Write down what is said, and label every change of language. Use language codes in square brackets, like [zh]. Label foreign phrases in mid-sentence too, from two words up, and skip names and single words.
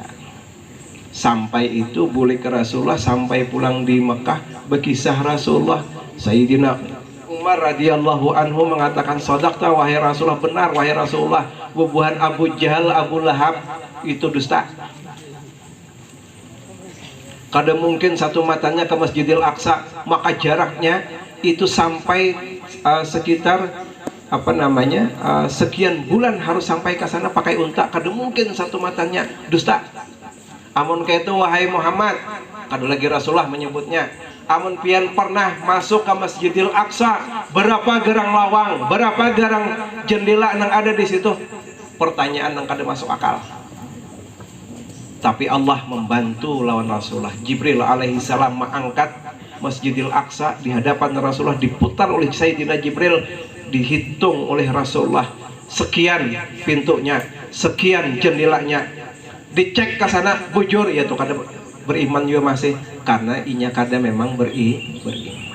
[id] Sampai itu boleh ke Rasulullah, sampai pulang di Mekah berkisah Rasulullah, Sayyidina Umar [ar] radhiyallahu anhu [id] mengatakan, sadaqta wahai Rasulullah, benar wahai Rasulullah, bubuhan Abu Jahal, Abu Lahab itu dusta. Kada mungkin satu matanya ke Masjidil Aqsa, maka jaraknya itu sampai sekitar sekian bulan harus sampai ke sana pakai unta, kada mungkin satu matanya dusta. [bjn] Amun kaitu wahai Muhammad, kada lagi Rasulullah menyebutnya, amun pian pernah masuk ke Masjidil Aqsa, berapa gerang lawang, berapa gerang jendela yang ada di situ? [id] Pertanyaan yang kada masuk akal. Tapi Allah membantu lawan Rasulullah. Jibril [ar] alaihi salam [id] mengangkat Masjidil Aqsa di hadapan Rasulullah, diputar oleh Sayyidina Jibril, dihitung oleh Rasulullah, sekian pintunya, sekian jendelanya, dicek ke sana, [bjn] bujur ya tuh kada [id] beriman juga masih, karena inya kada memang beriman.